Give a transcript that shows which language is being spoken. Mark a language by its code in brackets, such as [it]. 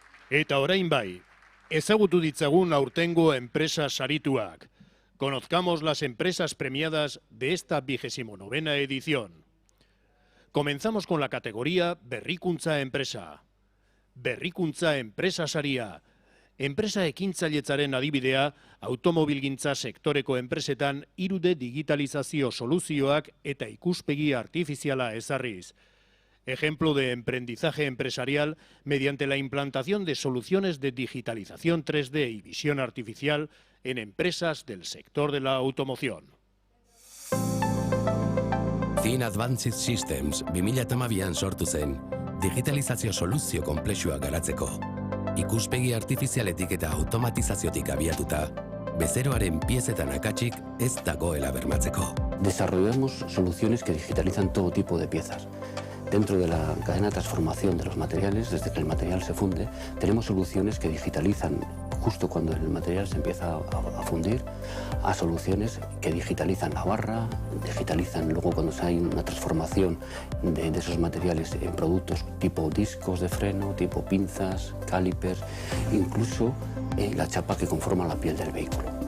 [eu] Eta orain bai, ezagutu ditzagun aurtengo enpresa sarituak. [es] Conozcamos las empresas premiadas de esta 29ª edición. Comenzamos con la categoría Berrikuntza Enpresa. [eu] Berrikuntza Enpresa saria. Enpresa ekintzailetzaren adibidea, automobilgintza sektoreko enpresetan 3D digitalizazio soluzioak eta ikuspegi artifiziala ezarriz. [es] Ejemplo de emprendizaje empresarial mediante la implantación de soluciones de digitalización 3D y visión artificial en empresas del sector de la automoción. [eu] Thin Advanced Systems 2012an sortu zen, digitalizazio soluzio konplexua garatzeko. Ikuspegi artifizialetik eta automatizaziotik abiatuta, bezeroaren piezetan akatsik ez dagoela bermatzeko. [es] Desarrollamos soluciones que digitalizan todo tipo de piezas. Dentro de la cadena de transformación de los materiales, desde que el material se funde, tenemos soluciones que digitalizan justo cuando el material se empieza a fundir, a soluciones que digitalizan la barra, digitalizan luego cuando hay una transformación de esos materiales en productos tipo discos de freno, tipo pinzas, calipers, incluso la chapa que conforma la piel del vehículo.